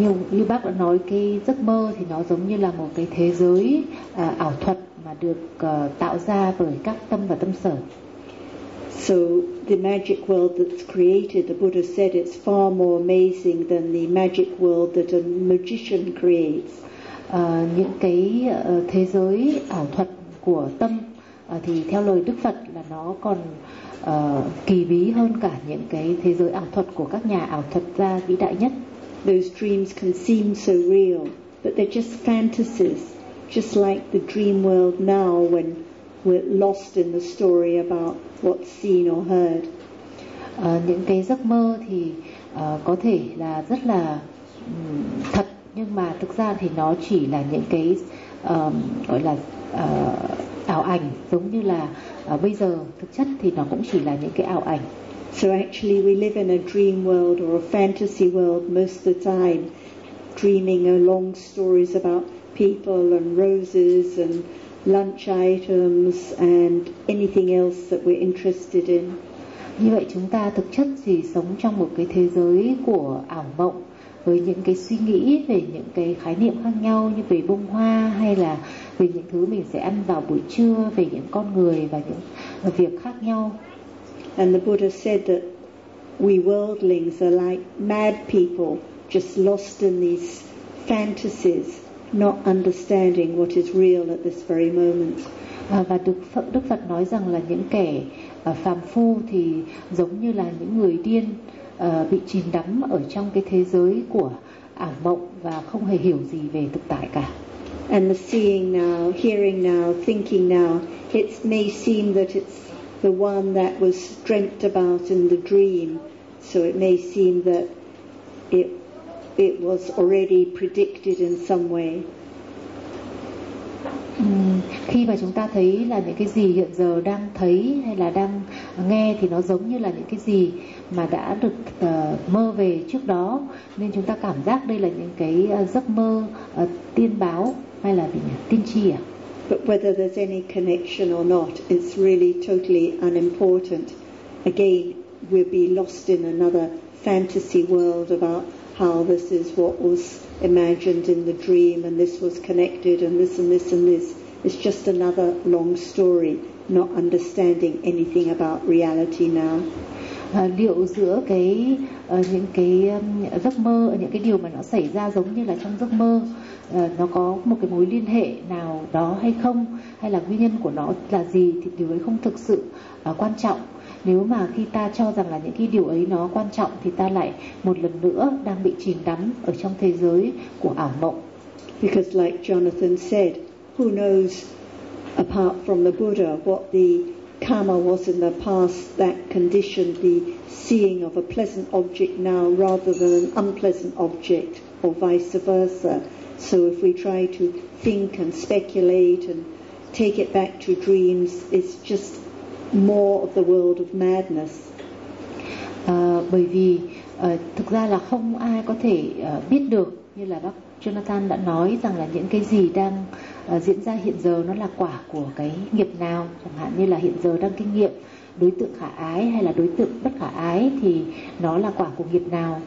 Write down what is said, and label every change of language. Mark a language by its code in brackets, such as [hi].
[vi] Như bác đã nói, cái giấc mơ thì nó giống như là một cái thế giới ảo thuật mà được tạo ra bởi các tâm và tâm sở. [en] So the magic world that's created, the Buddha said, it's far more amazing than the magic world that a magician creates. [vi] Những cái thế giới ảo thuật của tâm thì theo lời Đức Phật là nó còn kỳ bí hơn cả những cái thế giới ảo thuật của các nhà ảo thuật gia vĩ đại nhất. [en] Those dreams can seem so real, but they're just fantasies, just like the dream world now when we're lost in the story about what's seen or heard. [vi] Những cái giấc mơ thì có thể là rất là thật, nhưng mà thực ra thì nó chỉ là những cái gọi là ảo ảnh, giống như là bây giờ thực chất thì nó cũng chỉ là những cái ảo ảnh. [en] So actually we live in a dream world or a fantasy world most of the time, dreaming long stories about people and roses and lunch items and anything else that we're interested in. [vi] Như vậy chúng ta thực chất thì sống trong một cái thế giới của ảo mộng, với những cái suy nghĩ về những cái khái niệm khác nhau như về bông hoa, hay là về những thứ mình sẽ ăn vào buổi trưa, về những con người và những việc khác nhau. [en] And the Buddha said that we worldlings are like mad people, just lost in these fantasies, not understanding what is real at this very moment. [vi] Và Đức Phật nói rằng là những kẻ phàm phu thì giống như là những người điên, bị chìm đắm ở trong cái thế giới của ảo mộng và không hề hiểu gì về thực tại cả. [en] And the seeing now, hearing now, thinking now, it may seem that it's the one that was dreamt about in the dream, so it may seem that it was already predicted in some way. [vi] Khi mà chúng ta thấy là những cái gì hiện giờ đang thấy hay là đang nghe thì nó giống như là những cái gì mà đã được mơ về trước đó, nên chúng ta cảm giác đây là những cái giấc mơ tiên báo hay là tiên tri à? [en] But whether there's any connection or not, it's really totally unimportant. Again, we'll be lost in another fantasy world about how this is what was imagined in the dream, and this was connected, and this and this and this. It's just another long story, not understanding anything about reality now. [vi] Liệu giữa cái những cái giấc mơ, những cái điều mà nó xảy ra giống như là trong giấc mơ, nó có một cái mối liên hệ nào đó hay không, hay là nguyên nhân của nó là gì, thì điều ấy không thực sự quan trọng. Nếu mà khi ta cho rằng là những cái điều ấy nó quan trọng, thì ta lại một lần nữa đang bị chìm đắm ở trong thế giới của ảo mộng. [en] Because like Jonathan said, who knows apart from the Buddha what the karma was in the past that conditioned the seeing of a pleasant object now rather than an unpleasant object, or vice versa. So if we try to think and speculate and take it back to dreams, it's just more of the world of madness. [vi] Bởi vì thực ra là không ai có thể biết được, như là bác Jonathan đã nói rằng là những cái gì đang diễn ra hiện giờ nó là quả của cái nghiệp nào, chẳng hạn như là hiện giờ đang kinh nghiệm đối tượng khả ái hay là đối tượng bất khả ái thì nó là quả của nghiệp nào.